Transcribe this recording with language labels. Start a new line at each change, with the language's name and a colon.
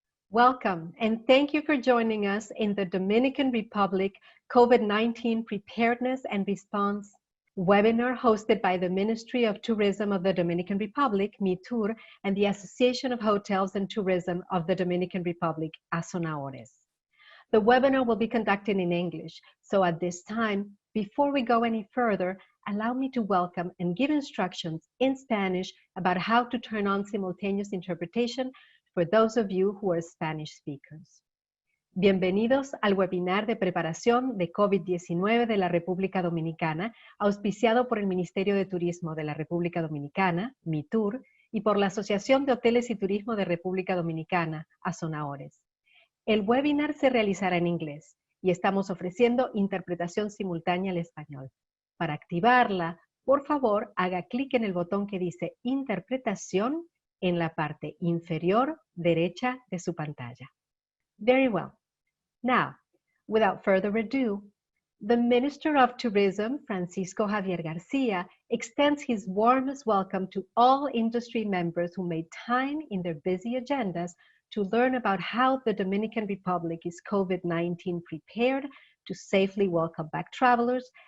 English: Welcome, and thank you for joining us in the Dominican Republic COVID-19 Preparedness and Response webinar hosted by the Ministry of Tourism of the Dominican Republic, MITUR, and the Association of Hotels and Tourism of the Dominican Republic, Asonahores. The webinar will be conducted in English, so at this time, before we go any further, allow me to welcome and give instructions in Spanish about how to turn on simultaneous interpretation for those of you who are Spanish speakers.
Spanish: Bienvenidos al webinar de preparación de COVID-19 de la República Dominicana, auspiciado por el Ministerio de Turismo de la República Dominicana, MITUR, y por la Asociación de Hoteles y Turismo de República Dominicana, Asonahores. El webinar se realizará en inglés y estamos ofreciendo interpretación simultánea al español. Para activarla, por favor, haga clic en el botón que dice Interpretación en la parte inferior derecha de su pantalla.
English: Very well. Now, without further ado, the Minister of Tourism, Francisco Javier Garcia, extends his warmest welcome to all industry members who made time in their busy agendas to learn about how the Dominican Republic is COVID-19 prepared to safely welcome back travelers,